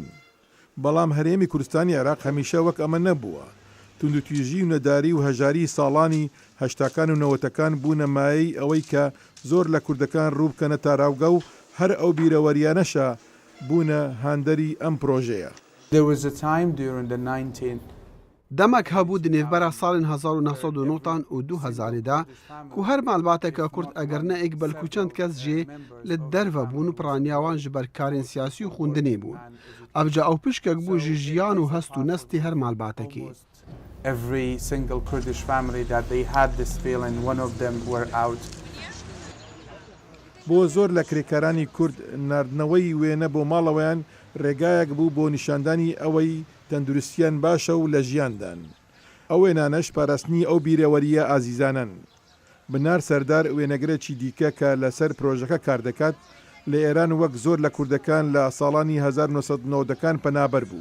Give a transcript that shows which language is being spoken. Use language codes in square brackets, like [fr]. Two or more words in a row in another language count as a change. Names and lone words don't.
[ckb] بەڵام هەرێمی کوردستانی عێراق هەمیشە وەک ئەمە نەبووە. توندوتیژی و نەداری و هەژاری ساڵانی هەشتاکان و نەوەتەکان بوونە مایەی ئەوەی کە زۆر لە کوردەکان ڕوو بکەنە تاراوگە و هەر ئەو بیرەوەریانەشە بوونە هاندەری ئەم پرۆژەیە. [en] There was a time during the 19th [ku] دەمەک هەبوو دنێڤبەرە ساڵین 1990 و 2000دا کو هەر مالباتێکە کورد ئەگەر نەئێک بەلکو چەند کەس ژێ لە دەرڤە بوون و پرانیاوان ji ber karên siyasî û xwendinê bûn. Evca ew pişkek bû ji jiyan û hest û nestê her malbatekê. [en] every single Kurdish family that they had this feeling one of them were out. [ckb] بۆ زۆر لە کرێکارانی کورد ناردنەوەی وێنە بۆ ماڵەوەیان ڕێگایەک بوو بۆ نیشاندانی ئەوەی تەندروستیان باشە و لە ژیاندان. ئەو وێنانەش پاراستنی ئەو بیرەوەریە ئازیزانن. بنار سەردار وێنەگرێکی دیکە کە لەسەر پرۆژەکە کار دەکات لە ئێران وەک زۆر لە کوردەکان لە ساڵانی 1990ەکان پەنابەر بوو.